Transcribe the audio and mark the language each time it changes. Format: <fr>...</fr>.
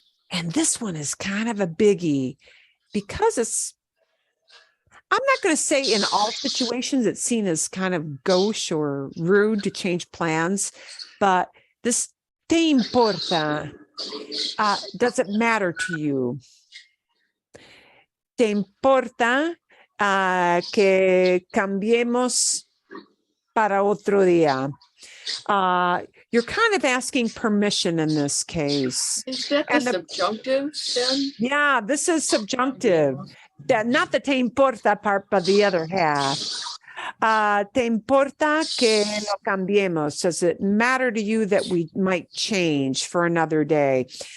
<en>And this one is kind of a biggie because it's, I'm not going to say in all situations it's seen as kind of gauche or rude to change plans, but this</en> <es>te importa,</es> <en>does it matter to you?</en> <es>Te importa que cambiemos para otro día?</es> <en>You're kind of asking permission in this case. Is that the subjunctive then? Yeah, this is subjunctive. Not the te importa part, but the other half.</en> <es>Te importa que lo cambiemos?</es> <en>Does it matter to you that we might change for another day?</en>